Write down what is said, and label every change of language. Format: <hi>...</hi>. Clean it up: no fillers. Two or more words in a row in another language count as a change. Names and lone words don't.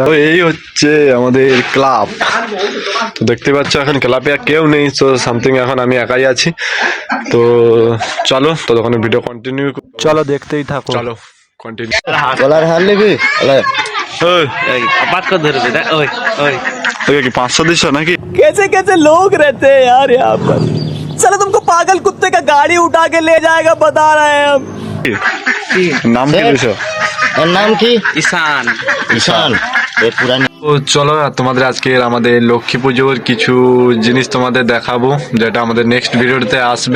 <bn>তো এই হচ্ছে আমাদের ক্লাব। তো দেখতে পাচ্ছ এখন ক্লাবে আর কেউ নেই, তো সামথিং এখন আমি একাই আছি। তো চলো ততক্ষণ</bn> <en>video continue,</en> <bn>চলো দেখতেই থাকো, চলো কন্টিনিউ। গলার হার নিবি?</bn> <hi>बात को धर बेटा ओए ओए</hi> <bn>তোকে কি 500 দিচ্ছ নাকি?</bn> <hi>कैसे कैसे लोग रहते हैं यार यहाँ पर। चलो तुमको पागल कुत्ते का गाड़ी उठा के ले जाएगा, बता रहे हैं हम।</hi> <bn>নাম কি দিছ? এর নাম কি? ईशान ঈশান। এ পুরানি তো চলো তোমাদের আজকে আমাদের লক্ষ্মী পুজোর কিছু জিনিস তোমাদের দেখাবো, যেটা আমাদের নেক্সট ভিডিওতে আসবে।</bn>